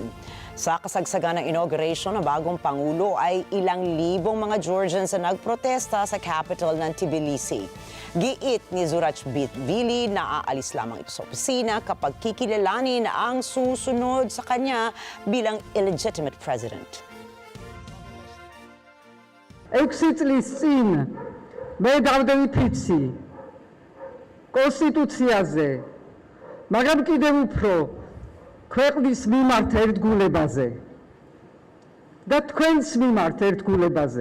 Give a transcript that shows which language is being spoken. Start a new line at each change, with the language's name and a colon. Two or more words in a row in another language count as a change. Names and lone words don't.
Filipino: Sa kasagsagan ng inauguration ng bagong pangulo ay ilang libong mga Georgians na nagprotesta sa capital ng Tbilisi. Giit ni Zurachvili na aalis lamang ito sa opisina kapag kikilalanin ang susunod sa kanya bilang
English: illegitimate president.
Georgian: 6 წლის წინ მე დავდევიფიცი კონსტიტუციაზე, მაგრამ კიდევ უფრო ქვეყნის მიმართ ერთგულებაზე და თქვენს მიმართ ერთგულებაზე.